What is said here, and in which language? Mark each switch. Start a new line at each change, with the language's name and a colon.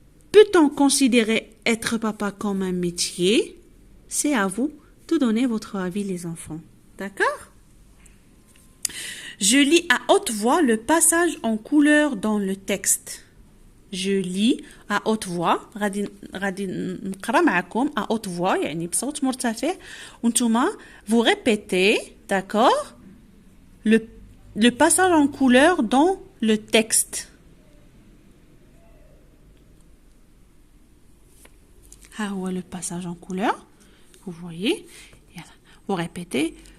French: Peut-on considérer être papa comme un métier? C'est à vous de donner votre avis, les enfants. D'accord? Je lis à haute voix le passage en couleur dans le texte. Je lis à haute voix.
Arabic: غادي نقرا معكم
French: à haute voix
Arabic: يعني بصوت مرتفع وانتوما
French: vous répétez, d'accord? Le passage en couleur dans le texte.
Arabic: ها هو
French: le passage en couleur. Vous voyez? Vous répétez.